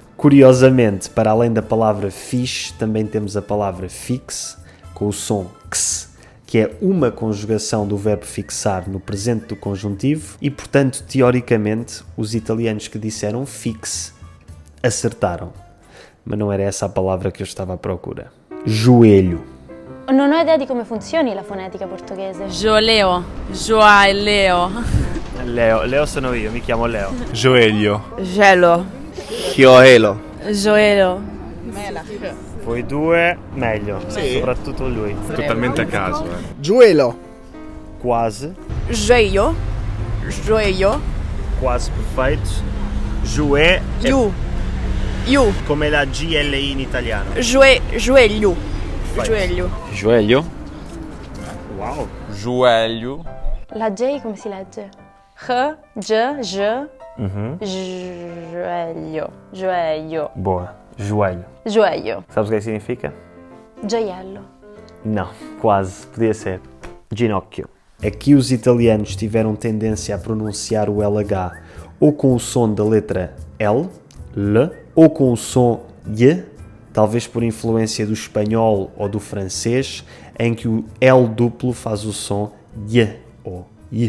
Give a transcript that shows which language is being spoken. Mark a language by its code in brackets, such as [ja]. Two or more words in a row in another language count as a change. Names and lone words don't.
[pt] Curiosamente, para além da palavra fixe, também temos a palavra fixe, com o som x, que é uma conjugação do verbo fixar no presente do conjuntivo e, portanto, teoricamente, os italianos que disseram fixe acertaram. Mas não era essa a palavra que eu estava à procura. Joelho. [it] Non ho idea di come funzioni la fonetica portoghese. [pt] Joeleo. Joeleo. [it] Leo sono io, mi chiamo Leo. [pt] Joelho. Gelo. Chioelo. Joelo. [it] Voi due meglio, soprattutto lui. Totalmente a caso, [pt] Giuelo. Quase, Joelho. Joelho. quase perfeito. Jouet é You. You. [it] come la GLI in italiano. [pt] Joelho. Joelho. Joelho? Wow. Joelho. [it] La J come si legge? [pt] J, joelho. Joelho. Boa. Joelho. Joelho. Sabes o que é que significa? [it] Gioiello. [pt] Não, quase. Podia ser. Ginocchio. Aqui os italianos tiveram tendência a pronunciar o LH ou com o som da letra L, ou com o som Y, talvez por influência do espanhol ou do francês, em que o L duplo faz o som Y ou Y.